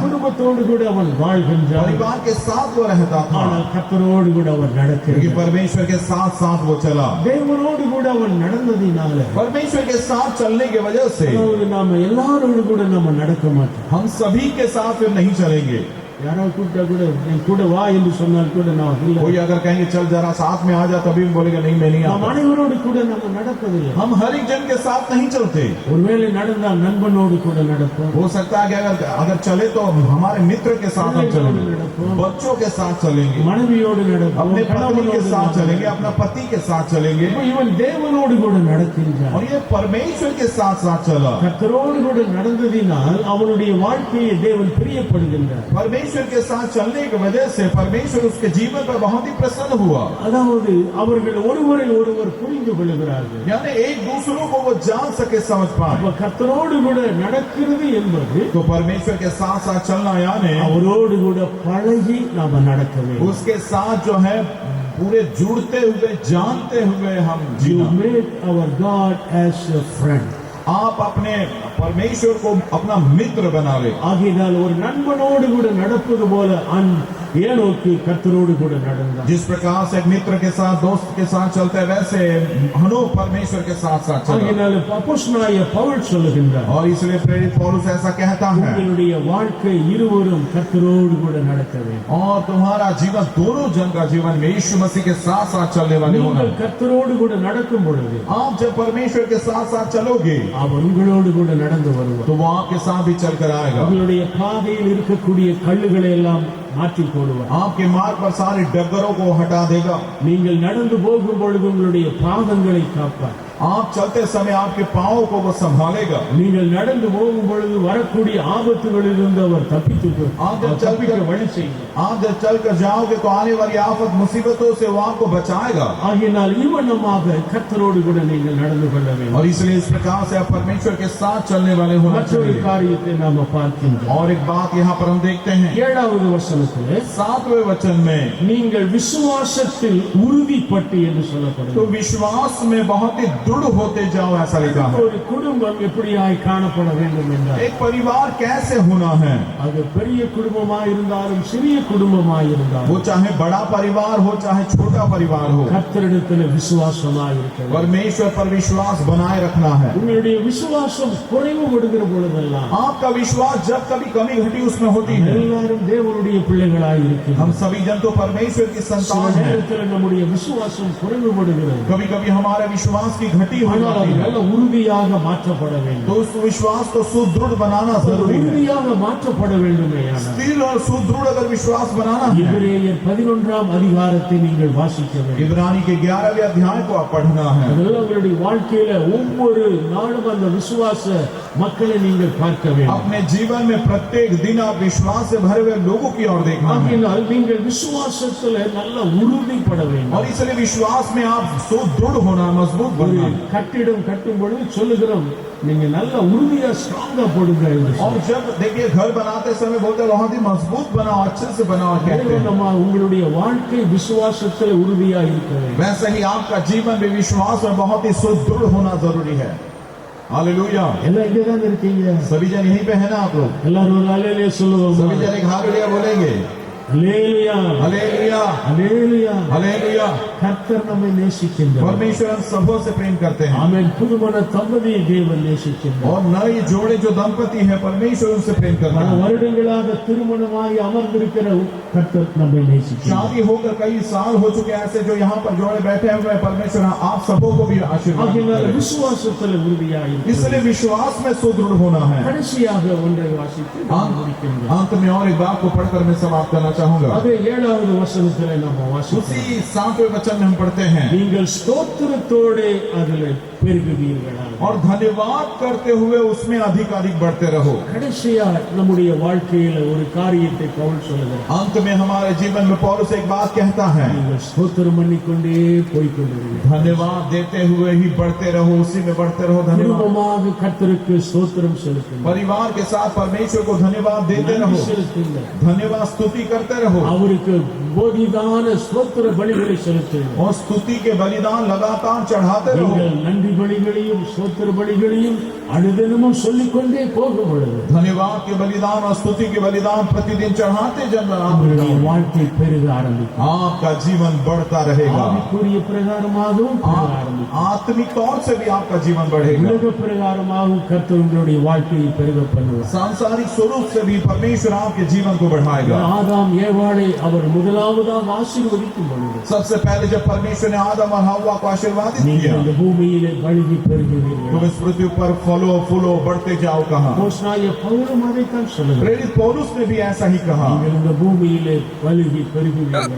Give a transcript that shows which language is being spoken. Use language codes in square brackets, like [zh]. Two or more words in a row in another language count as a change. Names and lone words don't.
[ta] குடும்பத்தோடு கூட அவன் வாழ்கின்றான். [hi] परिवार के साथ वो रहता था, [ta] ஆனால் கர்த்தரோடு கூட அவன் [hi] क्योंकि [ta] நடக்கிறான். [hi] परमेश्वर के साथ साथ वो चला। [ta] தேவனோடு கூட அவன் நடந்ததினால [hi] परमेश्वर के साथ चलने की वजह से [ta] அதாவது நாம எல்லாரோடு கூட நம்ம நடக்க மாட்டோம். [hi] हम सभी के साथ फिर नहीं चलेंगे। [ta] யாராவது கூப்பிட்டா கூட என் கூட வா என்று சொன்னால் கூட நான் இல்லை. [hi] कोई अगर कहेंगे चल जरा साथ में आ जा, तभी भी बोलेगा नहीं मैं नहीं [ta] நாம் [hi] आता। [ta] அனைவரோடு கூட நம்ம நடப்பதில்லை. [hi] हम हर एक जन के साथ नहीं चलते। [ta] ஒருவேளை நடந்தால் நண்பனோடு கூட நடப்போம். [hi] हो सकता है कि अगर चले तो हमारे मित्र के साथ हम चलेंगे, बच्चों के साथ चलेंगे, [ta] மனைவியோடு நடப்போம், [hi] अपने पत्नी के [ta] கணவனோடு [hi] साथ चलेंगे, [ta] நடப்போம். [hi] अपना पति के साथ चलेंगे। [ta] இவன் தேவனோடு கூட நடக்கின்றான். [hi] और ये परमेश्वर के साथ साथ चला। [ta] கர்த்தரோடு கூட நடந்ததினால் அவனுடைய வாழ்க்கையை தேவன் பிரியப்படுகின்றார். [hi] परमेश्वर के साथ चलने की वजह से परमेश्वर उसके जीवन पर बहुत ही प्रसन्न हुआ। [ta] அதாவது அவர்கள் ஒருவரை ஒருவர் புரிந்து கொள்கிறார்கள். [hi] यानी एक दूसरों को वो जान सके, समझ पाए। [ta] அப்ப கர்த்தரோடு கூட நடக்கிறது என்பது [hi] तो परमेश्वर के साथ साथ चलना यानी [ta] அவரோடு கூட பழகி நாம நடக்க வேண்டும். [hi] उसके साथ जो है पूरे जुड़ते हुए, जानते हुए हम [en] You [hi] जीना। [en] make our God as a friend. [hi] आप अपने परमेश्वर को अपना मित्र बना ले। [ta] ஆகையால் ஒரு நண்பனோடு கூட நடப்பது போல ஏனோக்கு கர்த்தரோடு கூட நடந்தான். [hi] जिस प्रकार से एक मित्र के साथ, दोस्त के साथ चलते हैं, वैसे हनोक परमेश्वर के साथ साथ चला। [ta] ஆகையால் அப்போஸ்தலனாகிய பவுல் சொல்லுகின்றார், [hi] और इसलिए प्रेरित पौलुस ऐसा कहता है, [ta] உங்களுடைய வாழ்க்கை இருவரும் கர்த்தரோடு கூட நடக்க வேண்டும். [hi] और तुम्हारा जीवन दोनों जन का जीवन में यीशु मसीह के साथ साथ चलने वाले होना। [ta] நீங்கள் கர்த்தரோடு கூட நடக்கும் பொழுது [hi] आप जब परमेश्वर के साथ साथ चलोगे [ta] அவர் உங்களோடு கூட நடந்து வருவார். [hi] तो वो आपके साथ भी चलकर आएगा। [ta] உங்களுடைய பாதையில் இருக்கக்கூடிய கல்லுகளை எல்லாம் மாற்றி போடுவார். [hi] आपके मार्ग पर सारे डगरों को हटा देगा। [ta] நீங்கள் நடந்து போகும் பொழுது உங்களுடைய பாதங்களை காப்பார். [hi] आप चलते समय आपके पांवों को वो संभालेगा। [ta] நீங்கள் நடந்து போகும் பொழுது வரக்கூடிய ஆபத்துகளிலிருந்து அவர் தப்பிக்க வழி செய்வார். [hi] आप जब चलकर जाओगे तो आने वाली आफत मुसीबतों से वो आपको बचाएगा। [ta] ஆகையால் இவனமாக கர்த்தரோடு கூட நீங்கள் நடந்து கொள்ள வேண்டும். [hi] और इसलिए इस प्रकार से आप परमेश्वर के साथ चलने वाले होना [ta] மற்றொரு [hi] चाहिए। [ta] காரியத்தை நாம பார்க்கின்றோம். [hi] और एक बात यहाँ पर हम देखते हैं, [ta] 7வது வசனத்திலே [hi] 7वें वचन में, [ta] நீங்கள் விசுவாசத்தில் உறுதிப்பட்டு என்று [hi] तो [ta] சொல்லப்படுகிறது. [hi] विश्वास में बहुत ही दृढ़ होते जाओ, ऐसा लिखा है। [ta] ஒரு குடும்பம் எப்படியாய் காணப்பட வேண்டும் என்றால் [hi] एक परिवार कैसे होना है, [ta] அது பெரிய குடும்பமாய் இருந்தாலும் சிறிய குடும்பமாய் இருந்தாலும் [hi] वो चाहे बड़ा परिवार हो चाहे छोटा परिवार हो, [ta] கர்த்தரிடத்தில் விசுவாசமாய் இருக்க வேண்டும். [hi] परमेश्वर पर विश्वास बनाए रखना है। [ta] உங்களுடைய விசுவாசம் குறைவுபடுகிற பொழுதெல்லாம் [hi] आपका विश्वास जब कभी कमी घटी उसमें होती है। [ta] எல்லாரும் தேவனுடைய பிள்ளைகளாய் [hi] हम [ta] இருக்கிறோம். [hi] सभी जन तो परमेश्वर की [ta] சில [hi] संतान हैं। [ta] நேரத்தில் நம்முடைய விசுவாசம் குறைவுபடுகிறது. [hi] कभी कभी हमारे विश्वास की घटी हो [ta] ஆனால் அது [hi] जाती है, [ta] நல்ல உறுதியாக மாற்றப்பட [hi] तो [ta] வேண்டும். [hi] उस विश्वास को सुदृढ़ बनाना जरूरी है। [ta] உறுதியாக மாற்றப்பட வேண்டுமே. [hi] स्थिर और सुदृढ़ अगर विश्वास बनाना है, [ta] எபிரேயர் 11ஆம் அதிகாரத்தை நீங்கள் வாசிக்க வேண்டும். [hi] इब्रानी के 11वें अध्याय को आप पढ़ना है। [ta] அதெல்லாம் உங்களுடைய வாழ்க்கையில ஒவ்வொரு நாளும் அந்த விசுவாச மக்களை நீங்கள் பார்க்க வேண்டும். [hi] अपने जीवन में प्रत्येक दिन आप विश्वास से भरे हुए लोगों की ओर देखना है, [ta] ஆகையினால் நீங்கள் விசுவாசத்துல நல்ல உறுதிப்பட வேண்டும். [hi] और इसलिए विश्वास में आप सुदृढ़ होना, मजबूत [ta] ஒரு [hi] बनना। [ta] கட்டிடம் கட்டும் பொழுது சொல்லுகிறோம், நீங்க நல்ல உறுதியா ஸ்ட்ராங்கா போடுங்க என்று [hi] और जब देखिए घर बनाते समय बोलते हैं बहुत ही मजबूत बनाओ, अच्छे से बनाओ कहते हैं। [ta] நம்ம உங்களுடைய வாழ்க்கை விசுவாசத்துல உறுதியா இருக்க வேண்டும். [hi] वैसे ही आपका जीवन भी विश्वास में बहुत ही सुदृढ़ होना जरूरी है। हालेलुया। [ta] எல்லாம் இங்கதான் இருக்கீங்க. [hi] सभी जन यहीं पे है ना आप लोग? [ta] எல்லாரும் ஒரு அல்லேலூயா சொல்லுவோம். [hi] सभी जन एक हालेलुया बोलेंगे। [ta] அல்லேலூயா [hi] हालेलुया, [ta] அல்லேலூயா. [hi] हालेलुया। [ta] கர்த்தர் நம்மை நேசிக்கின்றார். [hi] परमेश्वर हम सबों से प्रेम करते हैं, [ta] ஆமென். புதுமண தம்பதியை தேவன் நேசிக்கின்றார். [hi] और नए जोड़े जो दंपति है परमेश्वर उनसे प्रेम करता [ta] பல [hi] है। [ta] வருடங்களாக திருமணமாகி அமர்ந்திருக்கிற கர்த்தர் நம்மை நேசிக்கிறார். [hi] शादी होकर कई साल हो चुके हैं ऐसे जो यहाँ पर जोड़े बैठे हुए हैं, परमेश्वर आप सबों को भी आशीर्वाद [ta] ஆகையினால் [hi] करे। [ta] விசுவாசத்துல உறுதியாக இருக்க [hi] इसलिए विश्वास में सुदृढ़ होना है। [ta] கடைசியாக ஒன்றை வாசித்து நாம் முடிக்கின்றோம். [hi] अंत में और एक बात को पढ़कर मैं समाप्त करना चाहूंगा। [ta] அதே 7வது வசனத்திலே நாம் வாசிக்கிறோம். [hi] उसी 7वें वचन में हम पढ़ते हैं, [ta] நீங்கள் ஸ்தோத்திரத்தோடே அதிலே பெருகுவீர்களாக. [hi] और धन्यवाद करते हुए उसमें अधिक अधिक बढ़ते रहो। [ta] கடைசியா நம்முடைய வாழ்க்கையில ஒரு காரியத்தை பவுல் சொல்லுகிறார். [hi] अंत में हमारे जीवन में पौलुस एक बात कहता है, [ta] நீங்கள் ஸ்தோத்திரம் பண்ணிக்கொண்டே போய்க்கொண்டிருங்கள். [hi] धन्यवाद देते हुए ही बढ़ते रहो, उसी में बढ़ते रहो। धन्यवाद [ta] குடும்பமாக கர்த்தருக்கு ஸ்தோத்திரம் செலுத்துங்கள். [hi] परिवार के साथ परमेश्वर को धन्यवाद देते [ta] நன்றி [hi] रहो, [ta] செலுத்துங்கள். [hi] धन्यवाद स्तुति करते रहो, [ta] அவருக்கு போதிதான ஸ்தோத்திர பலிகளை செலுத்துங்கள். [hi] और स्तुति के बलिदान लगातार चढ़ाते रहो। [ta] நீங்கள் நன்றி பலிகளையும் ஸ்தோத்திர பலிகளையும் அனுதினமும் சொல்லிக்கொண்டே போகும் பொழுது [hi] धन्यवाद के बलिदान और स्तुति के बलिदान प्रतिदिन चढ़ाते जब [ta] உங்களுடைய வாழ்க்கை பெருக ஆரம்பிக்கும். [hi] आपका जीवन बढ़ता रहेगा। [ta] ஆவிக்குரிய பிரகாரமாகவும் பெருக ஆரம்பிக்கும். [hi] आत्मिक तौर से भी आपका जीवन बढ़ेगा। [ta] உலக பிரகாரமாகவும் கர்த்தர் உங்களுடைய வாழ்க்கையை பெருக பண்ணுவார். [hi] सांसारिक स्वरूप से भी परमेश्वर आपके जीवन को बढ़ाएगा। [ta] ஆதாம் ஏவாளை அவர் முதலாவதாக ஆசீர்வதிக்கும் பொழுது [hi] सबसे पहले जब परमेश्वर ने आदम और हव्वा को आशीर्वादित [ta] நீங்கள் [hi] किया, [ta] இந்த பூமியிலே பழுகி பெருகுவீர்கள். [hi] तुम इस पृथ्वी पर फलो फूलो बढ़ते जाओ कहा। [ta] அப்போஸ்தலனாகிய பவுலும் அதைத்தான் சொல்லுகிறார். [hi] प्रेरित पौलुस ने भी ऐसा ही कहा, [ta] நீங்கள் இந்த பூமியிலே பழுகி பெருகுவீர்கள்.